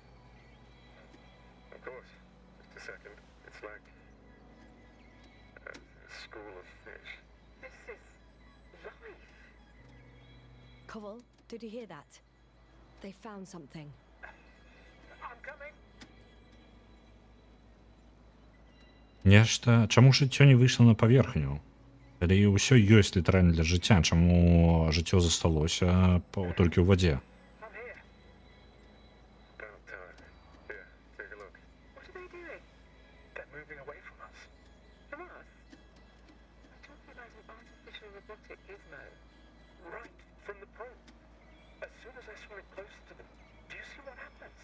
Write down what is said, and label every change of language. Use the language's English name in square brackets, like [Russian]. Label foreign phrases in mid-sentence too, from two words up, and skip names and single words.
[English] Of course. Just a second. It's like a school of fish. This is life. Koval, did you hear that? They found something. I'm coming. [Belarusian] Нешта, чаму жыццё не выйшло на паверхню? Калі ўсё ёсць літаральна для жыцця, чаму жыццё засталося толькі ў вадзе? [English] I'm here. About time. Here, take a look. What are they doing? They're moving away from us. From us? I'm talking about an artificial robotic gizmo. Right from the probe. As soon as I swim it closer to them, do you see what happens?